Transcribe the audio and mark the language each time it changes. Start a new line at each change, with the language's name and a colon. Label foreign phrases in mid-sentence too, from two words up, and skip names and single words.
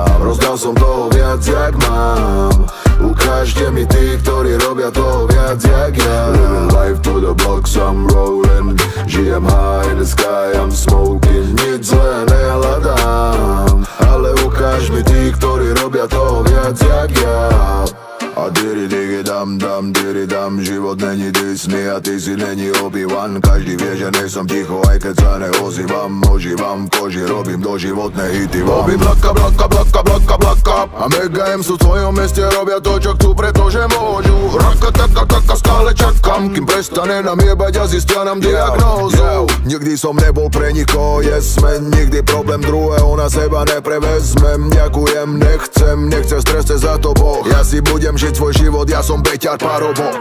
Slovak: Rozdal som toho viac, jak mám. Ukážte mi tí, ktorí robia toho viac, jak ja.
English: Living life to the blocks, I'm rolling. Žijem high in the sky, I'm smoking.
Slovak: Nic zlé nehľadám, ale ukáž mi tí, ktorí robia toho viac, jak ja. A diri digi dam dam, diri dam.
Czech: Život není Disney a ty si není Obi-Wan.
Slovak: Každý vie, že nejsom ticho, aj keď sa neozývam. Ožívam v koži, robím doživotné hity vám. Robím blaka, blaka, blaka, blaka, blaka. A Mega M sú v svojom meste, robia to, čo chcú, pretože môžu. Raka, taka, taka, stále čakám, kým prestane nám jebať a zistia nám diagnózu. Nikdy som nebol pre nikoho
English: yes man,
Slovak: nikdy problém druhého na seba neprevezmem. Ďakujem, nechcem stres, za to Boh. Ja si budem žiť svoj život, ja som beťar parobok.